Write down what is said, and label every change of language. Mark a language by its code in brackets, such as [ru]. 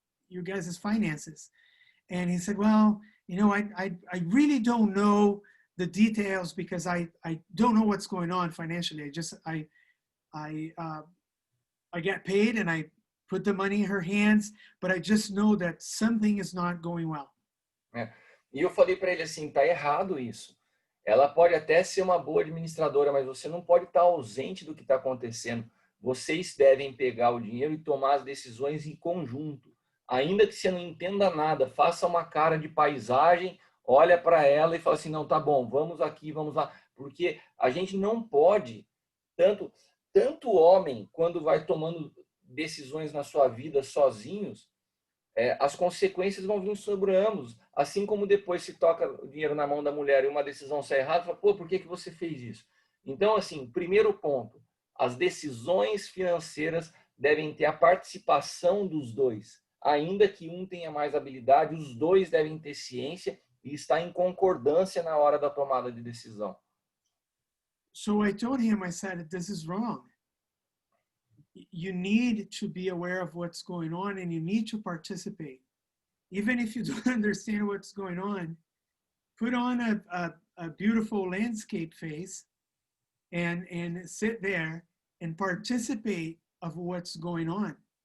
[en] your guys' finances. And he said, well, you know, I really don't know the details because I don't know what's going on financially. I get paid and I put the money in her hands, but I just know that something is not going well. [pt] E eu falei para ele assim, tá errado isso. Ela pode até ser uma boa administradora, mas você não pode estar ausente do que está acontecendo. Vocês devem pegar o dinheiro e tomar as decisões em conjunto. Ainda que você não entenda nada, faça uma cara de paisagem, olha para ela e fala assim, não, tá bom, vamos aqui, vamos lá. Porque a gente não pode, tanto homem, quando vai tomando decisões na sua vida sozinhos, as consequências vão vir sobre ambos. Assim como depois se toca o dinheiro na mão da mulher e uma decisão sai errada, fala, pô, por que você fez isso? Então, assim, primeiro ponto, as decisões financeiras devem ter a participação dos dois. Ainda que um tenha mais habilidade, os dois devem ter ciência e estar em concordância na hora da tomada de decisão. [en] So I told him, I said, this is wrong. You need to be aware of what's going on and you need to participate. Even if you don't understand what's going on, put on a beautiful landscape face and sit there and participate of what's going on.